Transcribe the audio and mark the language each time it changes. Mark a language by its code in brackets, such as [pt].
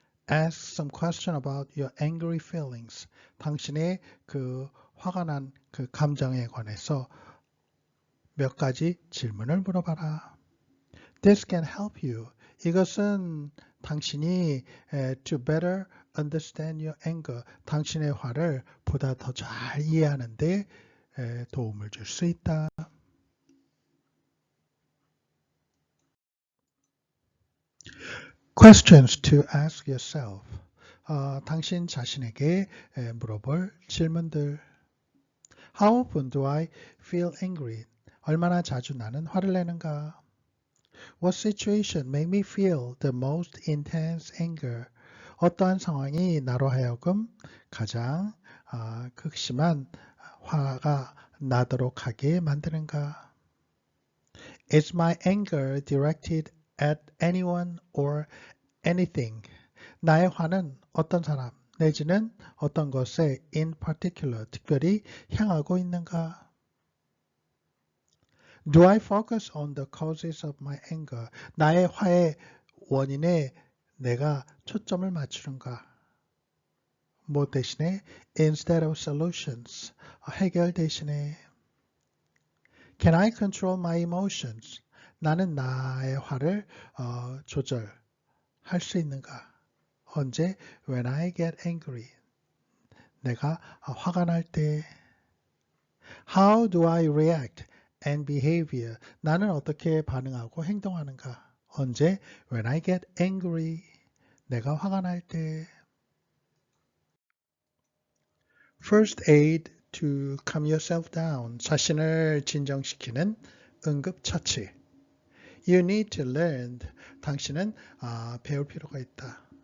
[en] Ask some question about your angry feelings. [ko] 당신의 그 화가 난 그 감정에 관해서 몇 가지 질문을 물어봐라. [en] This can help you. [ko] 이것은 당신이 [en] to better understand your anger, [ko] 당신의 화를 보다 더 잘 이해하는 데 도움을 줄 수 있다. [en] Questions to ask yourself. [ko] 당신 자신에게 물어볼 질문들. [en] How often do I feel angry? [ko] 얼마나 자주 나는 화를 내는가? [en] What situation made me feel the most intense anger? [ko] 어떠한 상황이 나로 하여금 가장 극심한 화가 나도록 하게 만드는가? [en] Is my anger directed at anyone or anything? [ko] 나의 화는 어떤 사람 내지는 어떤 것에 [en] in particular, [ko] 특별히 향하고 있는가? [en] Do I focus on the causes of my anger? [ko] 나의 화의 원인에 내가 초점을 맞추는가? 뭐 대신에 [en] instead of solutions, [ko] 해결 대신에. [en] Can I control my emotions? [ko] 나는 나의 화를 조절할 수 있는가? 언제? [en] When I get angry. [ko] 내가 화가 날 때. [en] How do I react and behavior? [ko] 나는 어떻게 반응하고 행동하는가? 언제? [en] When I get angry. [ko] 내가 화가 날 때. [en] First aid to calm yourself down. [ko] 자신을 진정시키는 응급처치. [en] You need to learn. [ko] 당신은 배울 필요가 있다.